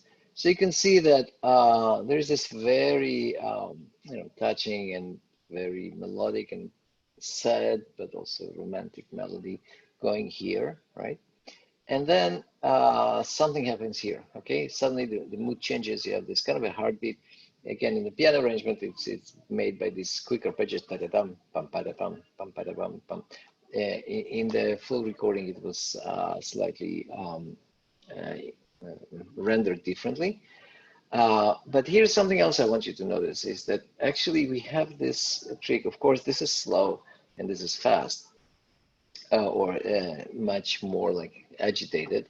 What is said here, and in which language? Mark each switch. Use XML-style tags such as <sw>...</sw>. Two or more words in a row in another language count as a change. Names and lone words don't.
<en>So you can see that there's this very touching and very melodic and sad but also romantic melody going here, right? And then something happens here, okay? Suddenly the mood changes. You have this kind of a heartbeat. Again, in the piano arrangement, it's made by these quick arpeggios, ta-da-dum, pam, pa-da-pam, pam, pa-da-pam, pam. In the full recording, it was slightly uh, rendered differently. But here's something else I want you to notice is that actually we have this trick. Of course, this is slow and this is fast, or much more like agitated.</en>